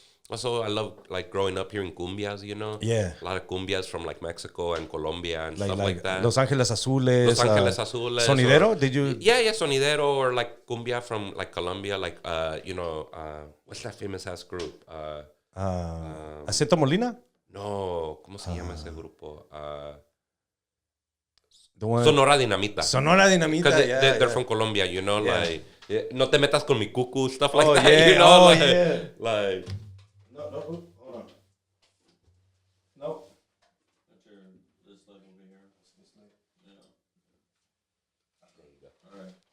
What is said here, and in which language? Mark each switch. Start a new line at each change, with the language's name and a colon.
English: Also, I love like growing up hearing cumbias, you know? Yeah. A lot of cumbias from like Mexico and Colombia and stuff like that. Los Ángeles Azules. Los Ángeles Azules. Sonidero? Did you? Yeah, Sonidero, or like cumbia from like Colombia, like, you know, what's that famous ass group?
Spanish: ¿Acento Molina? No, ¿cómo se llama ese grupo? Sonora Dinamita. Sonora Dinamita,
English: because they're from Colombia, you know, like,
Spanish: no te metas con mi cucu,
English: stuff like that, yeah. You know? Like... No, hold on. No. This leg over here. This leg. Yeah. There you go. All right.